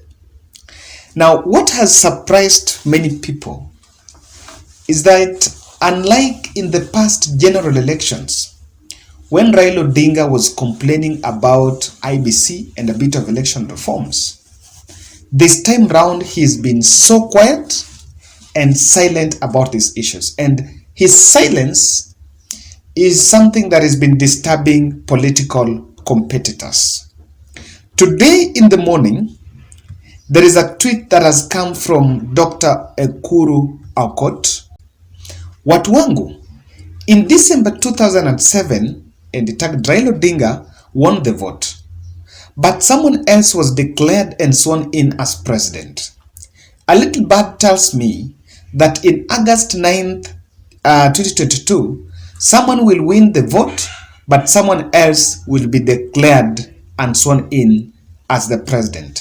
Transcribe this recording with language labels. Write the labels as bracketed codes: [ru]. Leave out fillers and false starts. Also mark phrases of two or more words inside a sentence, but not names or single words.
[en] Now, what has surprised many people is that unlike in the past general elections, when Raila Odinga was complaining about IBC and a bit of election reforms, this time round he's been so quiet and silent about these issues. And his silence is something that has been disturbing political competitors. Today in the morning, there is a tweet that has come from Dr. Ekuru Aukot. [sw] Watu wangu, [en] in December 2007, and the tact Raila Odinga won the vote, but someone else was declared and sworn in as president. A little bird tells me that in August 9th, 2022, someone will win the vote, but someone else will be declared and sworn in as the president.